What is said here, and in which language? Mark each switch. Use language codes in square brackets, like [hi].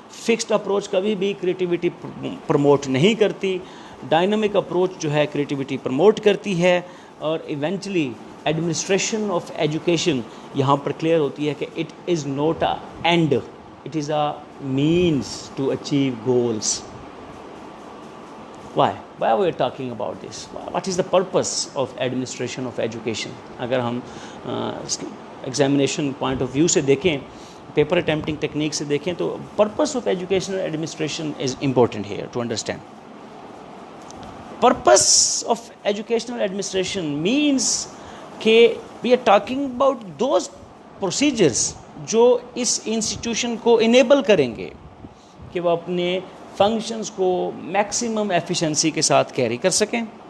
[ur] Fixed approach کبھی بھی creativity promote نہیں کرتی, ڈائنامک اپروچ جو ہے کریٹیوٹی پروموٹ کرتی ہے. اور ایونچولی ایڈمنسٹریشن آف ایجوکیشن یہاں پر کلیئر ہوتی ہے کہ [en] It is not a end, it is a means to achieve goals. Why we are talking about this? What is the purpose of administration of education? [ur] اگر ہم examination point of view سے دیکھیں, paper اٹیمپٹنگ technique سے دیکھیں, تو [en] Purpose of educational administration is important here to understand. [ur] Purpose of educational administration means کہ [en] we are talking about those procedures [ur] جو اس institution کو انیبل کریں گے کہ وہ اپنے فنکشنز کو میکسیمم ایفیشنسی کے ساتھ کیری کر سکیں.